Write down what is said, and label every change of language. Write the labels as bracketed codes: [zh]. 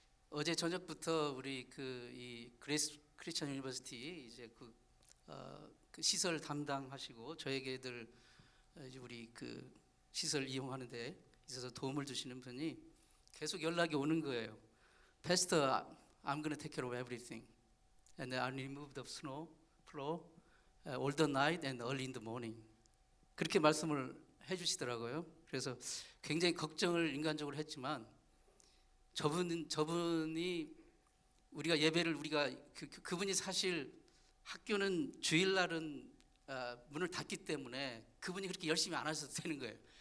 [ko] 어제 저녁부터 우리 이 그레이스 크리스천 유니버시티 이제 그 시설 담당하시고 저에게들 이제 우리 그 시설 이용하는데 있어서 도움을 주시는 분이 계속 연락이 오는 거예요. [en] Pastor, I'm going to take care of everything, and I remove the snow floor all the night and early in the morning. [ko] 그렇게 말씀을 해주시더라고요. 그래서 굉장히 걱정을 인간적으로 했지만 저분이 우리가 예배를 그분이 사실 학교는 주일날은 문을 닫기 때문에 그분이 그렇게 열심히 안 하셔도 되는 거예요.